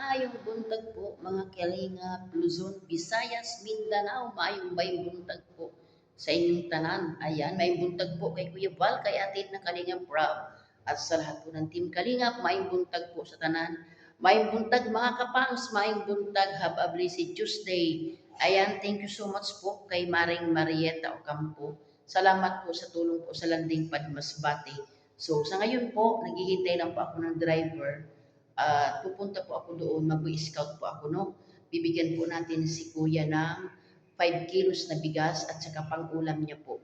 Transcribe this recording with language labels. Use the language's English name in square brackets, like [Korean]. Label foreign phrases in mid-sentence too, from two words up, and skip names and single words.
[Cebuano] maayong buntag po mga Kalingap, Luzon, Visayas, Mindanao, maayong bayong buntag po sa inyong tanan. Ayan, maayong buntag po kay Kuya Val, kay atin na Kalingap Rob. [Filipino] At sa lahat po ng Team Kalingap, [Cebuano] maayong buntag po sa tanan. Maayong buntag mga kapangs, maayong buntag, [English] have a blessed Tuesday. Ayan, thank you so much [Filipino] po kay [English] Maring Marieta Ocampo. [Filipino] Salamat po sa tulong po sa Landing Padmasbate. So sa ngayon po, naghihintay lang po ako ng driver. Pupunta po ako doon, mag-scout po ako, no? Bibigyan po natin si Kuya ng 5 kilos na bigas at saka pang-ulam niya po.